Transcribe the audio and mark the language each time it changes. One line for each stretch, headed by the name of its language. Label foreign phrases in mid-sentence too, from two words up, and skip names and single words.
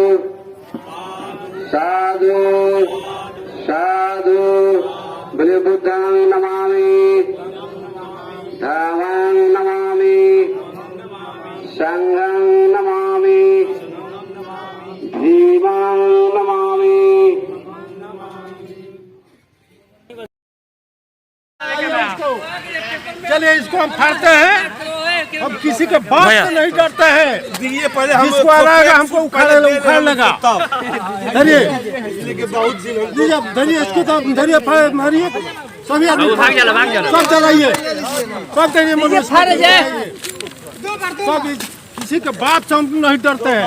Pali: साधु साधु बलि बुद्धं नमामि धम्मं नमामि संघं नमामि भीमं नमामि।
Hindi: चलिए इसको हम फाड़ते हैं। हम किसी के बात से नहीं डरते हैं। ये पहले जिसको आएगा हमको उखाड़ लेगा। धरिए धरिए इसको तो धरिए मारिए सभी आदमी सब चलाइए सब चलिए सब किसी के बात से हम नहीं डरते हैं।